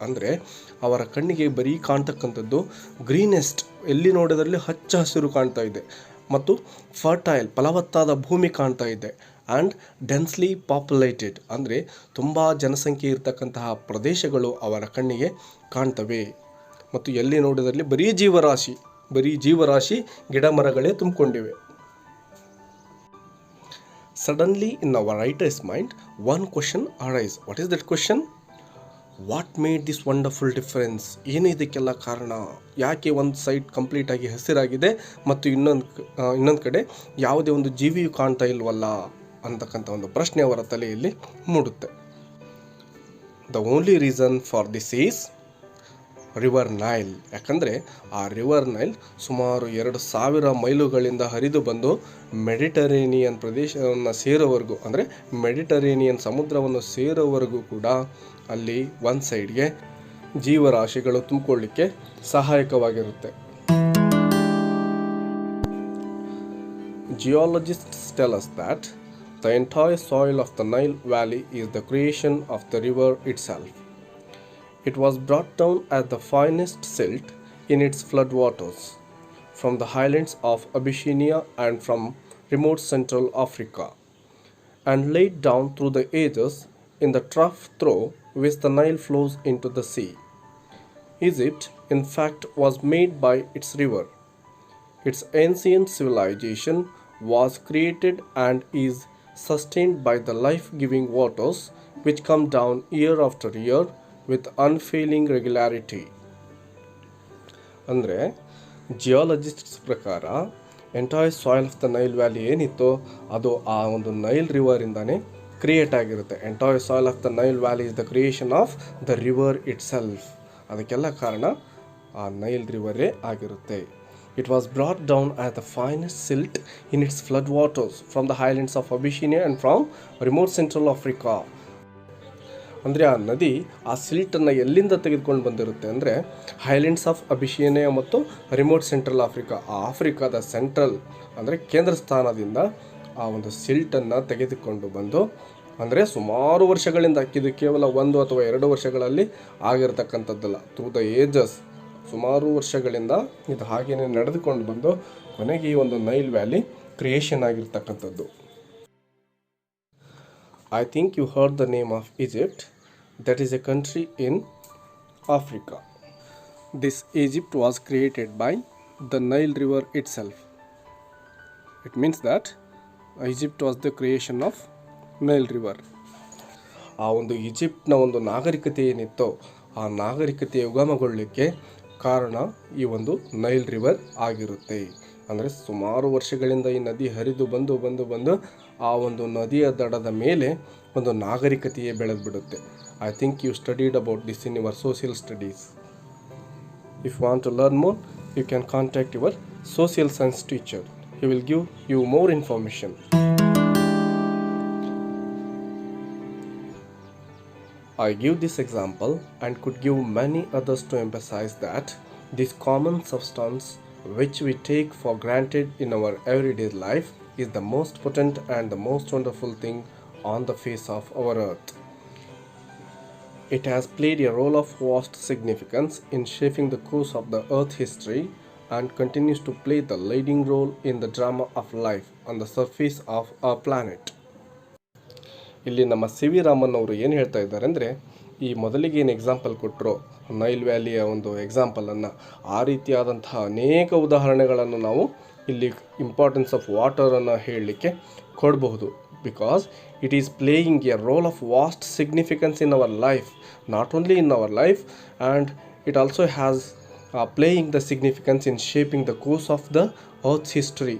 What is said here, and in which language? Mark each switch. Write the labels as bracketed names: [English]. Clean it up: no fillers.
[Kannada] ಅಂದರೆ ಅವರ ಕಣ್ಣಿಗೆ ಬರೀ ಕಾಣ್ತಕ್ಕಂಥದ್ದು ಗ್ರೀನೆಸ್ಟ್, ಎಲ್ಲಿ ನೋಡೋದ್ರಲ್ಲಿ ಹಚ್ಚ ಹಸಿರು ಕಾಣ್ತಾ ಇದೆ, ಮತ್ತು ಫರ್ಟೈಲ್ ಫಲವತ್ತಾದ ಭೂಮಿ ಕಾಣ್ತಾ ಇದೆ, [English] and densely populated, [Kannada] ಅಂದರೆ ತುಂಬ ಜನಸಂಖ್ಯೆ ಇರತಕ್ಕಂತಹ ಪ್ರದೇಶಗಳು ಅವರ ಕಣ್ಣಿಗೆ ಕಾಣ್ತವೆ. ಮತ್ತು ಎಲ್ಲಿ ನೋಡೋದ್ರಲ್ಲಿ ಬರೀ ಜೀವರಾಶಿ ಗಿಡ ಮರಗಳೇ ತುಂಬಿಕೊಂಡಿವೆ. [English] Suddenly in our writer's mind, one question arises. What is that question? What made this wonderful difference? [Kannada] ಏನು ಇದಕ್ಕೆಲ್ಲ ಕಾರಣ? ಯಾಕೆ ಒಂದು ಸೈಡ್ ಕಂಪ್ಲೀಟಾಗಿ ಹಸಿರಾಗಿದೆ ಮತ್ತು ಇನ್ನೊಂದು ಕಡೆ ಯಾವುದೇ ಒಂದು ಜೀವಿಯು ಕಾಣ್ತಾ ಇಲ್ವಲ್ಲ ಅಂತಕ್ಕಂಥ ಒಂದು ಪ್ರಶ್ನೆ ಅವರ ತಲೆಯಲ್ಲಿ ಮೂಡುತ್ತೆ. [English] The only reason for this is river Nile. [Kannada] ಯಾಕಂದರೆ ಆ ರಿವರ್ ನೈಲ್ ಸುಮಾರು 2000 ಮೈಲುಗಳಿಂದ ಹರಿದು ಬಂದು ಮೆಡಿಟರೇನಿಯನ್ ಪ್ರದೇಶವನ್ನು ಸೇರೋವರೆಗೂ, ಅಂದರೆ ಮೆಡಿಟರೇನಿಯನ್ ಸಮುದ್ರವನ್ನು ಸೇರೋವರೆಗೂ ಕೂಡ ಅಲ್ಲಿ ಒಂದು ಸೈಡ್ಗೆ ಜೀವರಾಶಿಗಳು ತುಂಬಿಕೊಳ್ಳಿಕ್ಕೆ ಸಹಾಯಕವಾಗಿರುತ್ತೆ. [English] Geologists tell us that the entire soil of the Nile Valley is the creation of the river itself. It was brought down as the finest silt in its floodwaters from the highlands of Abyssinia and from remote Central Africa, and laid down through the ages in the trough through which the Nile flows into the sea. Egypt, in fact, was made by its river. Its ancient civilization was created and is sustained by the life-giving waters which come down year after year with unfailing regularity. [Kannada] ಅಂದರೆ ಜಿಯಾಲಜಿಸ್ಟ್ಸ್ ಪ್ರಕಾರ [English] entire soil of the Nile valley [Kannada] ಏನಿತ್ತು ಅದು ಆ ಒಂದು Nile ರಿವರಿಂದಾನೇ create ಆಗಿರುತ್ತೆ. [English] Entire soil of the Nile valley is the creation of the river itself. [Kannada] ಅದಕ್ಕೆಲ್ಲ ಕಾರಣ ಆ ನೈಲ್ ರಿವರೇ ಆಗಿರುತ್ತೆ. [English] It was brought down as the finest silt in its floodwaters from the highlands of Abyssinia and from remote central Africa. [Kannada] ಅಂದರೆ ಆ ನದಿ ಆ ಸಿಲ್ಟನ್ನು ಎಲ್ಲಿಂದ ತೆಗೆದುಕೊಂಡು ಬಂದಿರುತ್ತೆ ಅಂದರೆ [English] highlands of Abyssinia [Kannada] ಮತ್ತು [English] remote central Africa, [Kannada] ಆ ಆಫ್ರಿಕಾದ ಸೆಂಟ್ರಲ್ ಅಂದರೆ ಕೇಂದ್ರ ಸ್ಥಾನದಿಂದ ಆ ಒಂದು ಸಿಲ್ಟನ್ನು ತೆಗೆದುಕೊಂಡು ಬಂದು, ಅಂದರೆ ಸುಮಾರು ವರ್ಷಗಳಿಂದ, ಇದು ಕೇವಲ 1 ಅಥವಾ 2 ವರ್ಷಗಳಲ್ಲಿ ಆಗಿರತಕ್ಕಂಥದ್ದಲ್ಲ, [English] through the ages [Kannada] ಸುಮಾರು ವರ್ಷಗಳಿಂದ ಇದು ಹಾಗೇನೆ ನಡೆದುಕೊಂಡು ಬಂದು ಕೊನೆಗೆ ಈ ಒಂದು ನೈಲ್ ವ್ಯಾಲಿ ಕ್ರಿಯೇಷನ್ ಆಗಿರ್ತಕ್ಕಂಥದ್ದು. [English] I think you heard the name of Egypt. That is a country in Africa. This Egypt was created by the Nile River itself. It means that Egypt was the creation of Nile River. [Kannada] ಆ ಒಂದು ಈಜಿಪ್ಟ್ನ ಒಂದು ನಾಗರಿಕತೆ ಏನಿತ್ತೋ ಆ ನಾಗರಿಕತೆ ಉಗಮಗೊಳ್ಳಲಿಕ್ಕೆ ಕಾರಣ ಈ ಒಂದು Nile river ಆಗಿರುತ್ತೆ. ಅಂದರೆ ಸುಮಾರು ವರ್ಷಗಳಿಂದ ಈ ನದಿ ಹರಿದು ಬಂದು ಬಂದು ಬಂದು ಆ ಒಂದು ನದಿಯ ದಡದ ಮೇಲೆ ಒಂದು ನಾಗರಿಕತೆಯೇ ಬೆಳೆದು ಬಿಡುತ್ತೆ. [English] I think you studied about this in your social studies. If you want to learn more, you can contact your social science teacher. He will give you more information. I give this example and could give many others to emphasize that this common substance which we take for granted in our everyday life is the most potent and the most wonderful thing on the face of our earth. It has played a role of vast significance in shaping the course of the earth history and continues to play the leading role in the drama of life on the surface of our planet. [Kannada] ಇಲ್ಲಿ ನಮ್ಮ C V Raman ಅವರು ಏನು ಹೇಳ್ತಾ ಇದ್ದಾರೆ ಅಂದರೆ, ಈ ಮೊದಲಿಗೆ ಏನು ಎಕ್ಸಾಂಪಲ್ ಕೊಟ್ಟರು ನೈಲ್ ವ್ಯಾಲಿಯ ಒಂದು ಎಕ್ಸಾಂಪಲನ್ನು, ಆ ರೀತಿಯಾದಂತಹ ಅನೇಕ ಉದಾಹರಣೆಗಳನ್ನು ನಾವು ಇಲ್ಲಿ [English] importance of [Kannada] ವಾಟರನ್ನು ಹೇಳಲಿಕ್ಕೆ ಕೊಡಬಹುದು. [English] Because it is playing a role of vast significance in our life, not only in our life and it also has playing the significance in shaping the course of the earth history.